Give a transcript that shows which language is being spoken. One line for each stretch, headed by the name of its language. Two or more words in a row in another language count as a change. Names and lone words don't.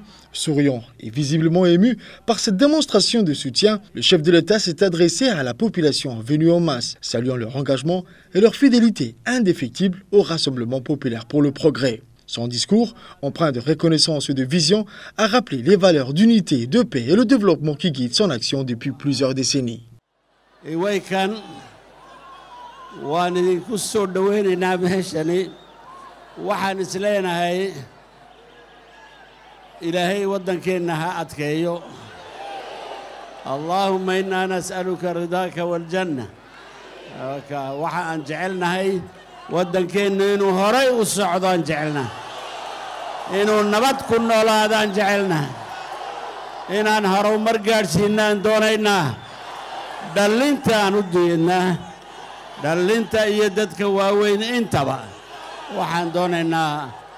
French: Souriant et visiblement ému par cette démonstration de soutien, le chef de l'État s'est adressé à la population venue en masse, saluant leur engagement et leur fidélité indéfectible au Rassemblement populaire pour le progrès. Son discours, empreint de reconnaissance et de vision, a rappelé les valeurs d'unité, de paix et le développement qui guident son action depuis plusieurs décennies.
Somali: waan idinku soo dhaweynaynaa meeshani waxaan isleenahay ilaahay waddankeenna ha adkeeyo
Arabic: اللهم إنا نسألك رضاك والجنة
Somali: waxa aan jecelnahay waddankeennu inuu horay u socdo aan jecelnahay inuu nabad ku noolaadaan jecelnahay inaan horumar gaadhsiinaan doonaynaa dhallintaan u duyeednaa dhallinta iyo dadka waaweyn intaba waxaan doonaynaa